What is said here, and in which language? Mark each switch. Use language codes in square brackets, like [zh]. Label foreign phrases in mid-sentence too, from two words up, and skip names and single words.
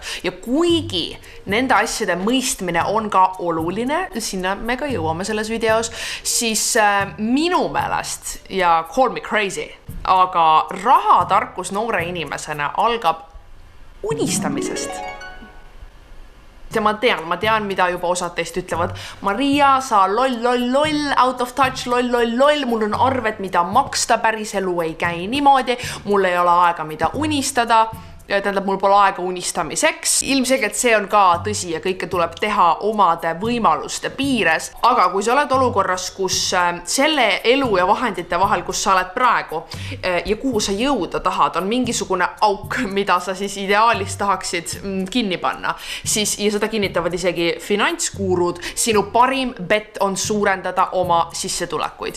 [et] Ja kuigi nende asjade mõistmine on ka oluline, sinna me ka jõuame selles videos, siis minu meelest, ja [en] call me crazy, [et] aga rahatarkus noore inimesena algab unistamisest. Ja ma tean, mida juba osad teist ütlevad. Maria, sa loll, [en] out of touch, [et] loll, mul on arved, mida maksta, päris elu ei käi niimoodi, mul ei ole aega, mida unistada. Tähendab, mul pole aega unistamiseks. Ilmselgelt see on ka tõsi ja kõike tuleb teha omade võimaluste piires. Aga kui sa oled olukorras, kus selle elu ja vahendite vahel, kus sa oled praegu ja kuhu sa jõuda tahad, on mingisugune auk, mida sa siis ideaalis tahaksid kinni panna, siis, ja seda kinnitavad isegi finantskuurud, sinu parim bet on suurendada oma sissetulekuid.